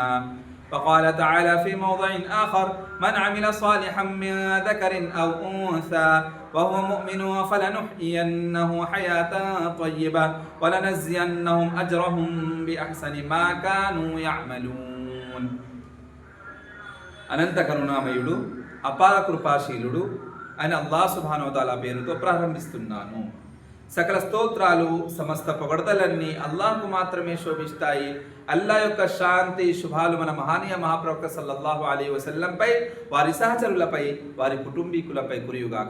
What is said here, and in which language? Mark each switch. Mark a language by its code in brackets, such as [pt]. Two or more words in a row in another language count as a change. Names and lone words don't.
[ar] وقال تعالى في موضع آخر: من عمل صالحا من ذكر أو أنثى وهو مؤمن فلنحيينه حياة طيبة ولنجزينهم أجرهم بأحسن ما كانوا يعملون. [te] అనంత కరుణామయుడు అపార కృపాశీలుడు అని అల్లాహ్ [ar] سبحانه وتعالى [te] పేరుతో ప్రారంభిస్తున్నాను. సకల స్తోత్రాలు సమస్త పొగడతలన్నీ అల్లాహ్కు మాత్రమే శోభిస్తాయి. అల్లాహ్ యొక్క శాంతి శుభాలు మన మహానీయ మహాప్రవక్త [ar] صلى الله عليه وسلم, [te] వారి సహచరులపై, వారి కుటుంబీకులపై కురియుగాక.